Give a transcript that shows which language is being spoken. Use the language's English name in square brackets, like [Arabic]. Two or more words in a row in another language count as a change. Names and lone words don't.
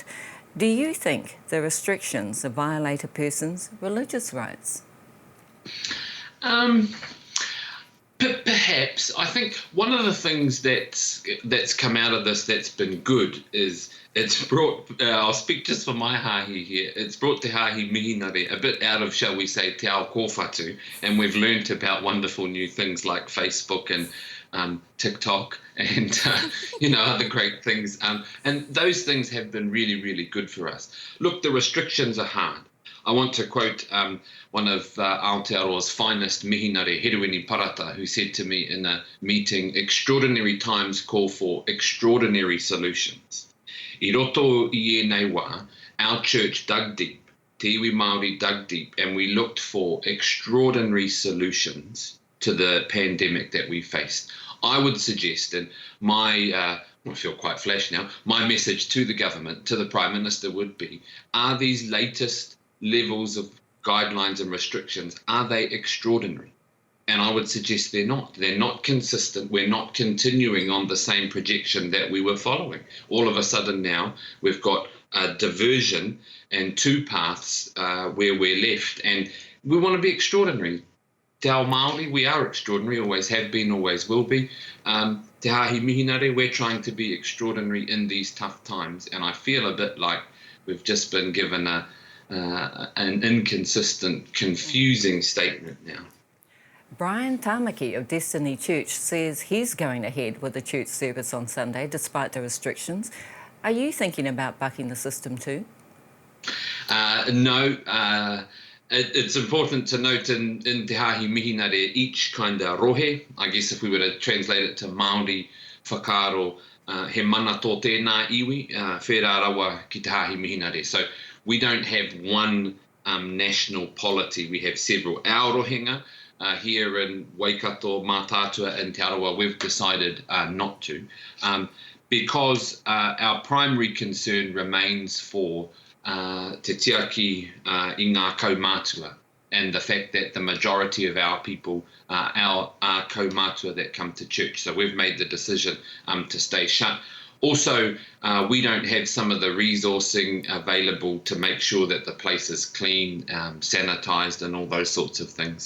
[English] Do you think the restrictions violate a person's religious rights? Perhaps. I think one of the things that's come out of this that's been good is it's brought, I'll speak just for my hāhi here, it's brought Te Hāhi Mihinare a bit out of, shall we say, [Māori] te ao kōwhatu, [English] and we've learnt about wonderful new things like Facebook and TikTok and, you know, other great things. And those things have been really, really good for us. Look, the restrictions are hard. I want to quote one of Aotearoa's finest mihinare, Rewena Parata, who said to me in a meeting, extraordinary times call for extraordinary solutions. [Māori] I roto I ēnei wā, [English] our church dug deep, [Māori] te iwi Māori [English] dug deep, and we looked for extraordinary solutions to the pandemic that we faced. I would suggest, and I feel quite flash now, my message to the government, to the Prime Minister would be, are these latest levels of guidelines and restrictions, are they extraordinary? And I would suggest they're not. They're not consistent. We're not continuing on the same projection that we were following. All of a sudden now we've got a diversion and two paths where we're left, and we want to be extraordinary. [Māori] Te ao Māori, [English] we are extraordinary, always have been, always will be. Te Hāhi Mihinare, we're trying to be extraordinary in these tough times, and I feel a bit like we've just been given an inconsistent, confusing statement now. Brian Tamaki of Destiny Church says he's going ahead with the church service on Sunday despite the restrictions. Are you thinking about bucking the system too? No. It's important to note in Te Hāhi Mihinare, each kind of rohe, I guess if we were to translate it to Māori whakaaro, [Māori] he mana tō tēnā iwi, whērā rawa ki Te Hāhi Mihinare. [English] So we don't have one national polity, we have several. Our rohinga here in Waikato, Mātātua and Te Arawa, we've decided not to, because our primary concern remains for [Māori] te tiaki I ngā kaumātua, [English] and the fact that the majority of our people are kaumātua that come to church. So we've made the decision to stay shut. Also, we don't have some of the resourcing available to make sure that the place is clean, sanitised and all those sorts of things.